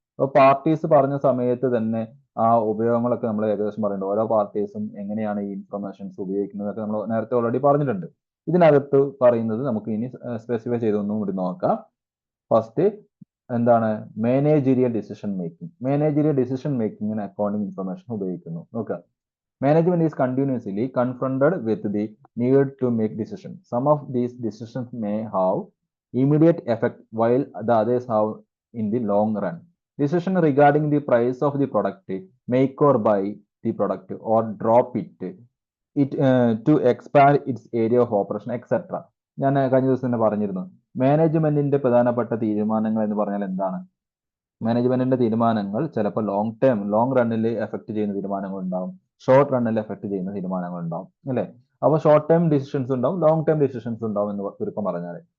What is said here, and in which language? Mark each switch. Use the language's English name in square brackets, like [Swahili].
[Malayalam] അപ്പൊ പാർട്ടീസ് പറഞ്ഞ സമയത്ത് തന്നെ ആ ഉപയോഗങ്ങളൊക്കെ നമ്മൾ ഏകദേശം പറയുന്നുണ്ട്. ഓരോ പാർട്ടീസും എങ്ങനെയാണ് ഈ ഇൻഫർമേഷൻസ് ഉപയോഗിക്കുന്നതൊക്കെ നമ്മൾ നേരത്തെ ഓൾറെഡി പറഞ്ഞിട്ടുണ്ട്. ഇതിനകത്ത് പറയുന്നത് നമുക്ക് ഇനി സ്പെസിഫൈ ചെയ്തൊന്നും കൂടി നോക്കാം. ഫസ്റ്റ് എന്താണ്? Managerial decision making. Managerial decision മേക്കിങ്ങിന് accounting information ഉപയോഗിക്കുന്നു. നോക്കുക, [English] management is continuously confronted with the need to make decisions. Some of these decisions may have immediate effect while the others have in the long run. Decision regarding the price of the product, make or buy the product or drop it to expand its area of operation, etc. [Malayalam] ഞാൻ കഴിഞ്ഞ ദിവസം തന്നെ പറഞ്ഞിരുന്നു, മാനേജ്മെന്റിന്റെ പ്രധാനപ്പെട്ട തീരുമാനങ്ങൾ എന്ന് പറഞ്ഞാൽ എന്താണ്? മാനേജ്മെന്റിന്റെ തീരുമാനങ്ങൾ ചിലപ്പോൾ ലോങ് റണ്ണിൽ എഫക്ട് ചെയ്യുന്ന തീരുമാനങ്ങൾ ഉണ്ടാവും, ഷോർട്ട് റണ്ണിൽ എഫക്ട് ചെയ്യുന്ന തീരുമാനങ്ങൾ ഉണ്ടാവും, അല്ലെ? അപ്പൊ ഷോർട്ട് ടൈം ഡിസിഷൻസ് ഉണ്ടാവും, ലോങ് ടൈം ഡിസിഷൻസ് ഉണ്ടാവും എന്ന് ചുരുക്കം പറഞ്ഞാൽ.